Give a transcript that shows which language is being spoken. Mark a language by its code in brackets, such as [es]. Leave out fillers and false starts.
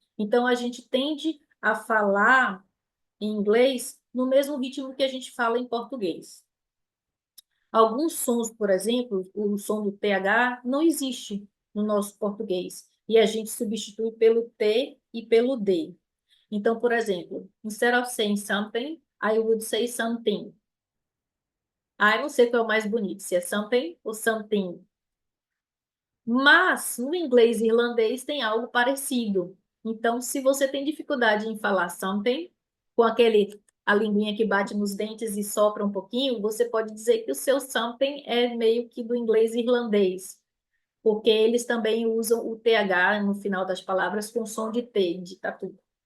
[pt] Então, a gente tende a falar em inglês no mesmo ritmo que a gente fala em português. Alguns sons, por exemplo, o som do TH não existe no nosso português e a gente substitui pelo T e pelo D. Então, por exemplo, [en] instead of saying something, I would say something. [pt] Ah, eu não sei qual é o mais bonito, se é something ou something. Mas no inglês e irlandês tem algo parecido. Então, se você tem dificuldade em falar something, com a linguinha que bate nos dentes e sopra um pouquinho, você pode dizer que o seu something é meio que do inglês e irlandês, porque eles também usam o TH no final das palavras com som de T, de tatu.